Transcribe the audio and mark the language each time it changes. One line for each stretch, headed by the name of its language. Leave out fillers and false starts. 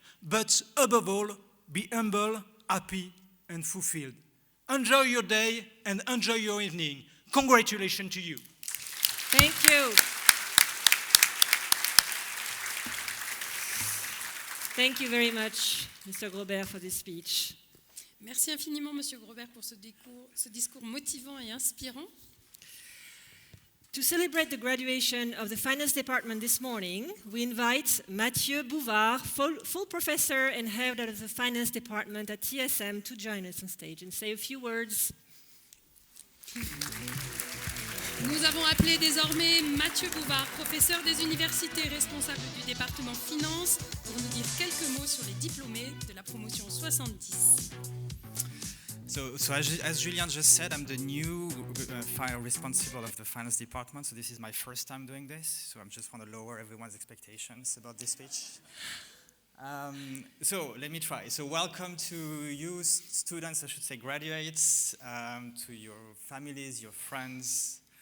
English: But above all, be humble, happy, and fulfilled. Enjoy your day and enjoy your evening. Congratulations to you. Thank you. Thank you very much, Mr. Grobert, for this speech.
French: Merci infiniment, Monsieur Grobert, pour ce discours motivant et inspirant.
English: To celebrate the graduation of the finance department this morning, we invite Mathieu Bouvard, full professor and head of the finance department at TSM, to join us on stage and say a few words.
French: Nous avons appelé désormais Mathieu Bouvard, professeur des universités responsable du département finance, pour nous dire quelques mots sur les diplômés de la promotion 70.
English: So as Julien just said, I'm the new responsible of the finance department, so this is my first time doing this, so I just want to lower everyone's expectations about this speech. So let me try. So welcome to you students, I should say graduates, to your families, your friends.